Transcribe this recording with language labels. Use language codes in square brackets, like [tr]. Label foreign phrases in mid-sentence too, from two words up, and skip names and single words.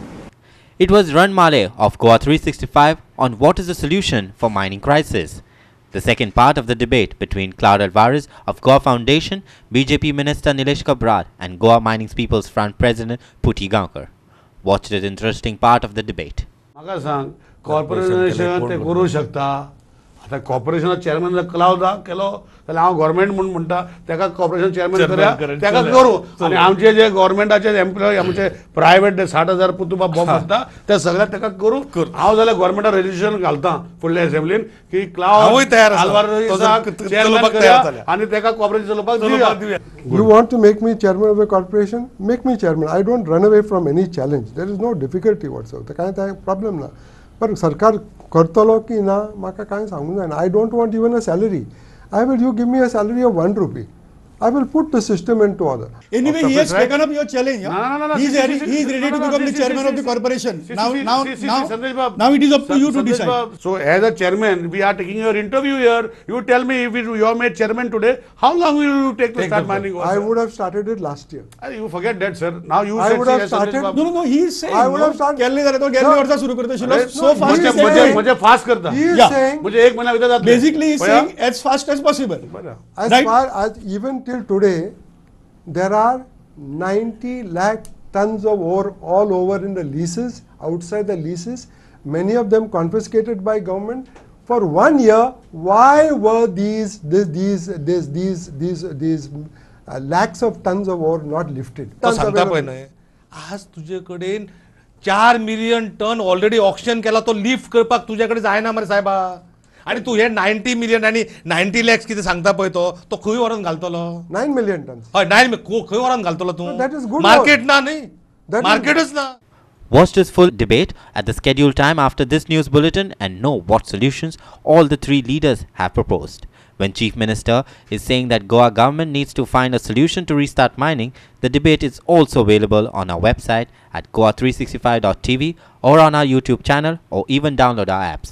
[en] It was Ran Male of Goa 365 on what is the solution for mining crisis. The second part of the debate between Claude Alvarez of Goa Foundation, BJP Minister Nilesh Cabral and Goa Mining People's Front President Putti Gaonkar. Watch this interesting part of the debate. [kok] म्हाका सांग कॉर्पोरेशन ते करू शकता आता कॉर्पोरेशना चेअरमॅन क्लाउड केलो जाल्यार हांव गव्हर्नमेंट म्हणून म्हणटा तेका [en] corporation chairman [kok] करया तेका करू आनी आमचे जे गव्हर्नमेंटाचे एम्प्लॉय आमचे प्रायव्हेट 60,000 पुतुबा बॉम्ब आसता ते सगळ्या तेका करू हांव जाल्यार गव्हर्नमेंटाक रेजिस्ट्रेशन घालता फुडल्या असेंब्लीन की क्लाउड आल्वारेझाक चेअरमॅन करया आनी तेका कॉर्पोरेशन चलोवपाक दिवया. [en] You want to make me chairman of a corporation? Make me chairman. I don't run away from any challenge. There is no difficulty whatsoever. [kok] काय problem ना. पर सरकार करतलो की ना म्हाका काय सांगूंक जायना. [en] I don't want even a salary. You give me a salary of 1 rupee. I will put the system into order. Anyway, he has taken up your challenge. No. He is ready to become the chairman of the corporation. Now it is up to you to decide. So as a chairman, we are taking your interview here. You tell me if you are made chairman today, how long will you take to start mining? I would have started it last year. You forget that, sir. Now you I would have started. No. He is saying. I would have started. So fast. [hi] मुझे fast करता. [en] He is saying. [hi] मुझे 1 महीना इधर जाता. [en] Basically, he is saying as fast as possible. As far as even till today, there are 90 lakh tons of ore all over in the leases, outside the leases, many of them confiscated by government. For 1 year, why were these lakhs of tons of ore not lifted? [kok] आज तुझेकडे 4 मिलियन टन [en] already auction [kok] केला तो लिफ्ट करपाक तुझ्याकडे जायना मरे साहेबा आणि तू हे 90 मिलियन आणि 90 लॅक्स किती सांगता पळय तो खंय व्हरून घालतलो [en] 9 million tons. [kok] हय 9 खंय व्हरून घालतलो तू [en] that is good [kok] मार्केट ना न्ही मार्केटच ना. [en] Watch this full debate at the scheduled time after this news bulletin and know what solutions all the three leaders have proposed. When Chief Minister is saying that Goa government needs to find a solution to restart mining, the debate is also available on our website at goa365.tv or on our YouTube channel, or even download our apps.